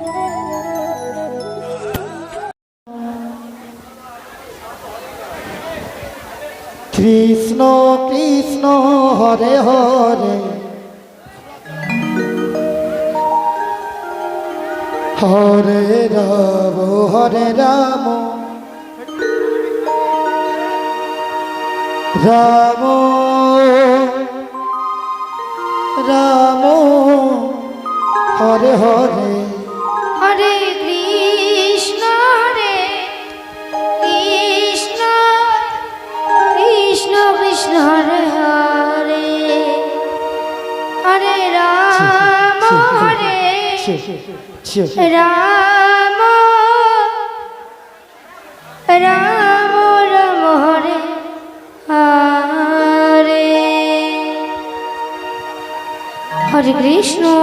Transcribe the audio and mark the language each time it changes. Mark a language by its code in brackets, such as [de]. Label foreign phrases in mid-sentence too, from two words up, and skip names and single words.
[sa] কৃষ্ণ কৃষ্ণ হরে হরে হরে রাম রাম রাম হরে হরে হরে কৃষ্ণ কৃষ্ণ কৃষ্ণ কৃষ্ণ হরে হরে হরে রাম হরে রাম রাম রাম হরে হরে হরে কৃষ্ণ।